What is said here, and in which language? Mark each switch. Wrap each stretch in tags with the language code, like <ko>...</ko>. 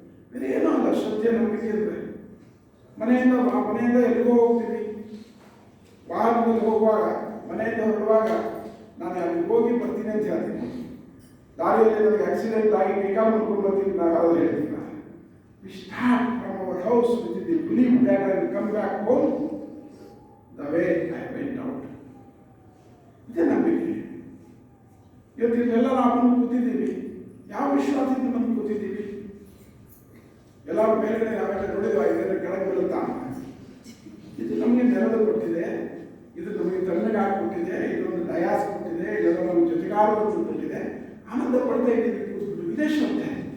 <kn>ಬೇರೆ ಏನೋ ಅಲ್ಲ ಶ್ರದ್ಧೆ, ನಂಬಿಕೆ ಅಂದರೆ ಮನೆಯಿಂದ ಎಲ್ಲಿಗೋ ಹೋಗ್ತೀವಿ, ವಾಹನದಲ್ಲಿ ಹೋಗುವಾಗ, ಮನೆಯಿಂದ ಹೊರಡುವಾಗ ನಾನು ಅಲ್ಲಿಗೆ ಹೋಗಿ ಬರ್ತೀನಿ ಅಂತ ಹೇಳ್ತೀನಿ. ದಾರಿಯಲ್ಲಿ ನನಗೆ ಆಕ್ಸಿಡೆಂಟ್ ಆಗಿ ಕೈಕಾಲು ಮಾಡ್ಕೊಂಡು ಬರ್ತೀನಿ, ನಾವು ಯಾವ್ದು ಹೇಳ್ತೀನಿ.</kn> <en>We start from our house with the belief that I will come back home the way I went out.</en> <kn>ಇದೇ ನಂಬಿಕೆ. ಇವತ್ತು ಇಲ್ಲೆಲ್ಲ ನಾವು ಬಂದು ಕೂತಿದ್ದೀವಿ, ಯಾವ ವಿಶ್ವಾಸದಿಂದ ಬಂದು ಕೂತಿದ್ದೀವಿ? ಎಲ್ಲರೂ ಮೇಲ್ಗಡೆ ನಾವೆಲ್ಲ ನೋಡಿದ್ವ, ಇದನ್ನು ಕೆಳಗೆ ಬೀಳುತ್ತಾ? ಇದು ನಮಗೆ ನೆರಳು ಕೊಟ್ಟಿದೆ, ಇದು ನಮಗೆ ತಣ್ಣಗೆ ಹಾಕಿಕೊಟ್ಟಿದೆ, ಇದೊಂದು ಡಯಾಸ್ ಕೊಟ್ಟಿದೆ, ಇದೆಲ್ಲ ನಮ್ಮ ಜೊತೆಗಾರರು ಕೊಟ್ಟಿದೆ, ಆನಂದ ಪಡ್ತಾ ಇದ್ದೀವಿ ಕೂತ್ಬಿಟ್ಟು. ಇದೇ ಶ್ರದ್ಧೆ.</kn>